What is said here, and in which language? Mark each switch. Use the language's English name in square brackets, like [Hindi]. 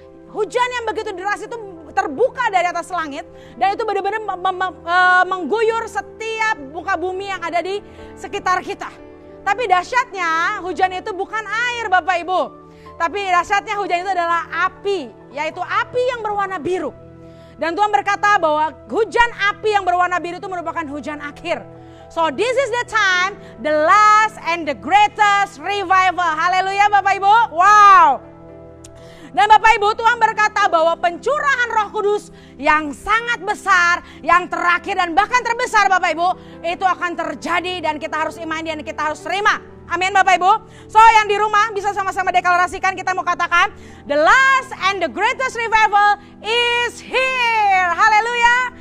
[Indonesian] Hujan yang begitu deras itu terbuka dari atas langit. Dan itu benar-benar mengguyur setiap muka bumi yang ada di sekitar kita. Tapi dahsyatnya hujan itu bukan air Bapak Ibu. Tapi dahsyatnya hujan itu adalah api. Yaitu api yang berwarna biru. Dan Tuhan berkata bahwa hujan api yang berwarna biru itu merupakan hujan akhir. [English] So this is the time, the last and the greatest revival. [Indonesian] Haleluya Bapak Ibu. Wow. Dan Bapak Ibu, Tuhan berkata bahwa pencurahan Roh Kudus yang sangat besar, yang terakhir dan bahkan terbesar Bapak Ibu, itu akan terjadi dan kita harus imani dan kita harus terima. Amin Bapak Ibu. So yang di rumah bisa sama-sama deklarasikan, kita mau katakan [English] the last and the greatest revival is here. [Indonesian] Haleluya.